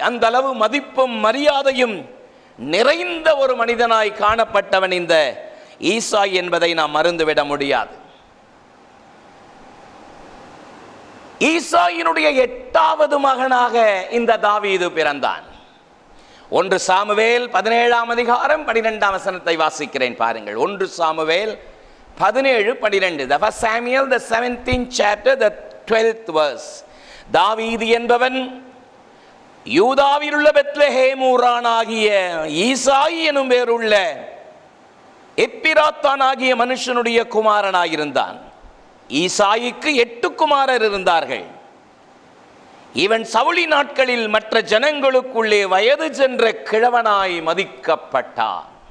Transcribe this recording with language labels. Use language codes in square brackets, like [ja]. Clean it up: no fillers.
[ta] அந்த அளவு மதிப்பும் மரியாதையும் நிறைந்த ஒரு மனிதனாய் காணப்பட்டவன் இந்த ஈசாய் என்பதை நாம் மறந்துவிட முடியாது. ஈசாயினுடைய 8வது மகனாக இந்த தாவீது பிறந்தான். 1 சாமுவேல் 17ஆம் அதிகாரம் 12ஆம் வசனத்தை வாசிக்கிறேன் பாருங்கள். 1 Samuel 17:12. [en] The first Samuel, the 17th chapter, the 12th verse. [ta] தாவீது என்பவன் யூதாவில் உள்ள பெத்லகேம் ஊரானாகிய ஈசாய் எனும் பேருள்ள எப்பிராத்தான் ஆகிய மனுஷனுடைய குமாரனாயிருந்தான். ஈசாய்க்கு 8 குமாரர் இருந்தார்கள். இவன் சவுலி நாட்களில் மற்ற ஜனங்களுக்குள்ளே வயது சென்ற கிழவனாய் மதிக்கப்பட்டான்.